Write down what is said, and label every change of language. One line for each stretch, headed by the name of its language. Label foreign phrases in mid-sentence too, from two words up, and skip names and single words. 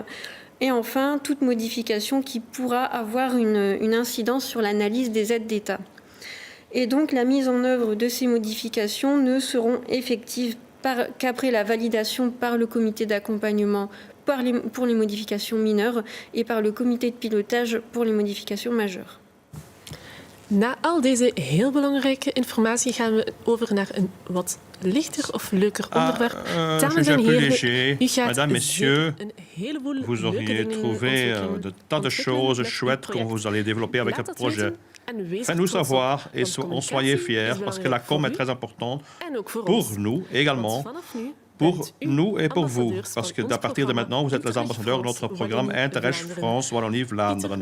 French: Et enfin, toute modification qui pourra avoir une incidence sur l'analyse des aides d'État. Et donc, la mise en œuvre de ces modifications ne seront effectives qu'après la validation par le comité d'accompagnement pour les modifications mineures et par le comité de pilotage pour les modifications majeures.
Dutch: Na al deze heel belangrijke informatie gaan we over naar een wat lichter of leuker onderwerp. Dames en heren, u gaat
French: Mesdames, Messieurs,
Dutch: een heleboel
French: vous auriez trouvé de tas de choses chouettes que vous allez développer avec ce projet. Faites-nous savoir et en soyez fiers parce que la com est très importante pour nous également. Pour nous et pour vous, parce que à partir de maintenant, vous êtes les ambassadeurs de notre programme Interreg France Wallonie-Vlaanderen.